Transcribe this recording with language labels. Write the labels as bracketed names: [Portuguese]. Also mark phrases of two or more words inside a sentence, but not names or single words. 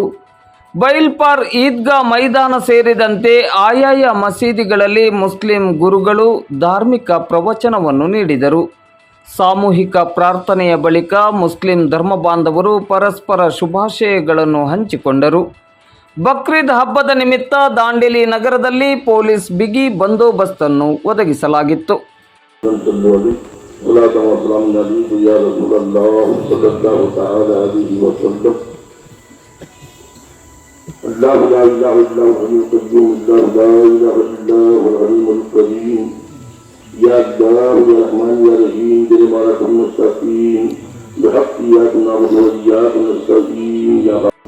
[Kannada] ಬೈಲ್ಪಾರ್ ಈದ್ಗಾ ಮೈದಾನ ಸೇರಿದಂತೆ ಆಯಾಯ ಮಸೀದಿಗಳಲ್ಲಿ ಮುಸ್ಲಿಂ ಗುರುಗಳು ಧಾರ್ಮಿಕ ಪ್ರವಚನವನ್ನು ನೀಡಿದರು. ಸಾಮೂಹಿಕ ಪ್ರಾರ್ಥನೆಯ ಬಳಿಕ ಮುಸ್ಲಿಂ ಧರ್ಮ ಬಾಂಧವರು ಪರಸ್ಪರ ಶುಭಾಶಯಗಳನ್ನು ಹಂಚಿಕೊಂಡರು. ಬಕ್ರೀದ್ ಹಬ್ಬದ ನಿಮಿತ್ತ ದಾಂಡೇಲಿ ನಗರದಲ್ಲಿ ಪೊಲೀಸ್ ಬಿಗಿ ಬಂದೋಬಸ್ತನ್ನು ಒದಗಿಸಲಾಗಿತ್ತು. [Arabic] الله لا إله إلا هو الحي القيوم الله لا إله إلا هو العليم الكريم يا الله يا رحمن يا رحيم برحمتك المستقيم بحق إياك نعبد وإياك نستعين يا رب.